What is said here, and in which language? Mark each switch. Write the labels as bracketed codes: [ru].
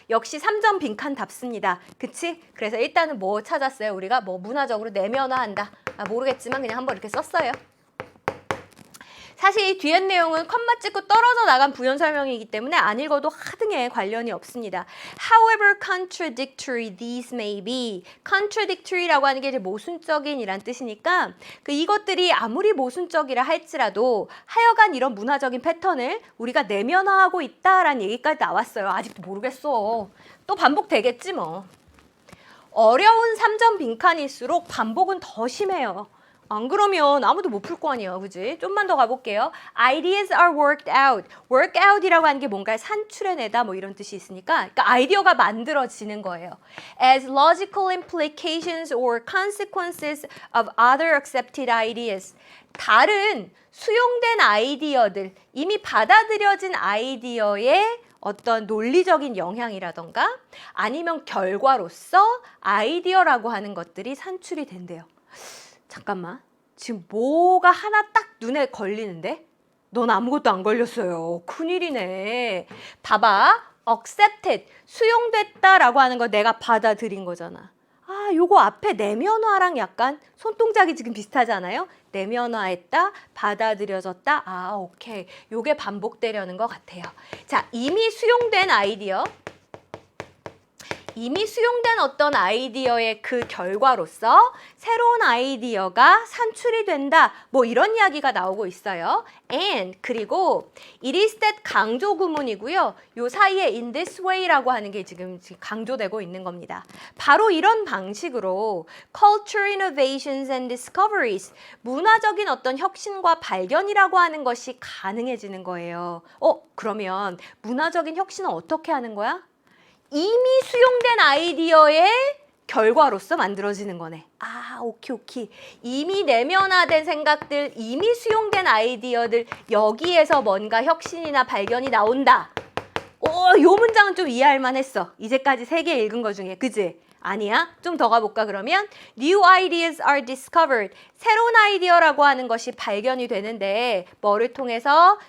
[ko] 역시 3점 빈칸 답습니다. 그치? 그래서 일단은 뭐 찾았어요? 우리가 뭐 문화적으로 내면화한다. 모르겠지만 그냥 한번 이렇게 썼어요. 사실 이 뒤에 내용은 컴마 찍고 떨어져 나간 부연 설명이기 때문에 안 읽어도 하등에 관련이 없습니다. [en] However contradictory these may be. [ko] contradictory라고 하는 게 이제 모순적인이란 뜻이니까 이것들이 아무리 모순적이라 할지라도 하여간 이런 문화적인 패턴을 우리가 내면화하고 있다라는 얘기까지 나왔어요. 아직도 모르겠어. 또 반복되겠지 뭐. 어려운 3점 빈칸일수록 반복은 더 심해요. 안 그러면 아무도 못 풀 거 아니야, 그지? 좀만 더 가볼게요. [en] Ideas are worked out. [ko] work out이라고 하는 게 뭔가를 산출해내다 뭐 이런 뜻이 있으니까 그러니까 아이디어가 만들어지는 거예요. [en] As logical implications or consequences of other accepted ideas. [ko] 다른 수용된 아이디어들, 이미 받아들여진 아이디어의 어떤 논리적인 영향이라던가 아니면 결과로서 아이디어라고 하는 것들이 산출이 된대요. 잠깐만, 지금 뭐가 하나 딱 눈에 걸리는데? 넌 아무것도 안 걸렸어요. 큰일이네. 봐봐, accepted, 수용됐다라고 하는 거 내가 받아들인 거잖아. 아, 요거 앞에 내면화랑 약간 손동작이 지금 비슷하잖아요. 내면화했다, 받아들여졌다. 아, 오케이. 요게 반복되려는 것 같아요. 자, 이미 수용된 아이디어. 이미 수용된 어떤 아이디어의 그 결과로서 새로운 아이디어가 산출이 된다. 뭐 이런 이야기가 나오고 있어요. And 그리고 it is that 강조 구문이고요. 요 사이에 [en] in this way [ko] 라고 하는 게 지금 강조되고 있는 겁니다. 바로 이런 방식으로 [en] culture innovations and discoveries, [ko] 문화적인 어떤 혁신과 발견이라고 하는 것이 가능해지는 거예요. 그러면 문화적인 혁신은 어떻게 하는 거야? 이미 수용된 아이디어의 결과로서 만들어지는 거네. 아, 오케이. 이미 내면화된 생각들, 이미 수용된 아이디어들, 여기에서 뭔가 혁신이나 발견이 나온다. 요 문장은 좀 이해할 만했어. 이제까지 3개 읽은 거 중에, 그지? 아니야? 좀 더 가볼까 그러면? [en] New ideas are discovered. [ko] 새로운 아이디어라고 하는 것이 발견이 되는데 뭐를 통해서?